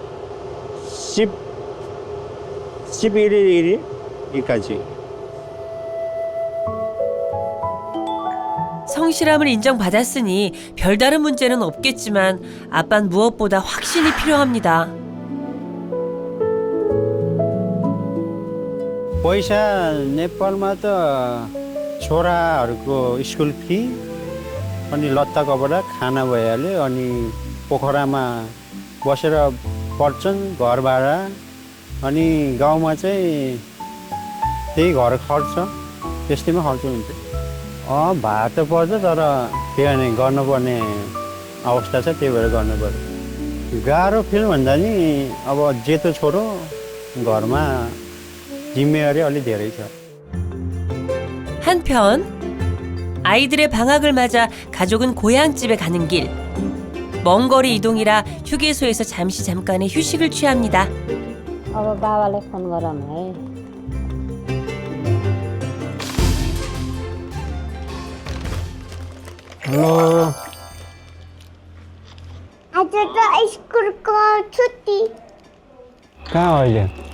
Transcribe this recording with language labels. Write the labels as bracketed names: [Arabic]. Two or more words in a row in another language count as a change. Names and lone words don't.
[Korean] 11일까지. 성실함을 인정받았으니 별다른 문제는 없겠지만 아빠는 무엇보다 확신이 필요합니다. [Nepali] पैसा नेपालमा त छोराहरूको स्कुल फी अनि लत्ता कपडा खाना भइहाल्यो अनि पोखरामा बसेर पढ्छन् घर भाडा अनि गाउँमा चाहिँ त्यही घर खर्च त्यस्तैमा खर्च हुन्छ भाडा त पर्छ तर त्यो गर्नुपर्ने अवस्था छ त्यही भएर गर्नुपर्छ गाह्रो फिल भन्दा नि अब जेठो छोरो घरमा जिम्मेवारी अलि धेरै छ [Korean] 한편 아이들의 방학을 맞아 가족은 고향집에 가는 길. 먼 거리 이동이라 휴게소에서 잠깐의 휴식을 취합니다. [Nepali] अब बाबालाई फोन गरौँ है हेलो आज त स्कुलको छुट्टी कहाँ हो अहिले